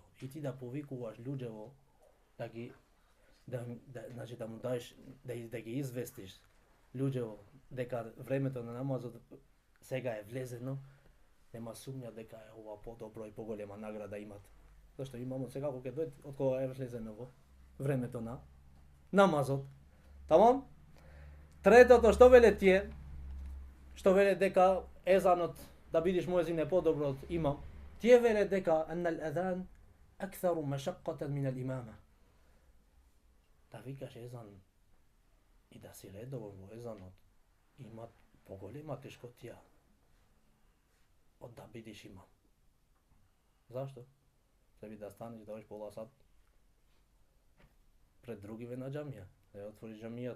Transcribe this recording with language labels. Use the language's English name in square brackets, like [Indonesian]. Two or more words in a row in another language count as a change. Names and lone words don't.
[Macedonian] И ти да повикуваш луѓево значи да му даеш да ги известиш луѓево дека времето на намазот сега е влезено, нема сумња дека е ова подобро и поголема награда имат. Зашто имамот сега кога ќе дојде од кога е влезено во времето на намазот. Тамам? Третото што веле тие? Што веле дека езанот да бидиш муезин е подобро од имам? Тие веле дека [Arabic] أن الأذان أكثر مشقة من الإمامة. [Macedonian] Да викаш езан и да си редовен во езанот имат поголема тешкотија од да бидиш имам. Зашто? Треба да станеш да одиш пола сат пред другиве на џамија, да ја отвориш џамијата.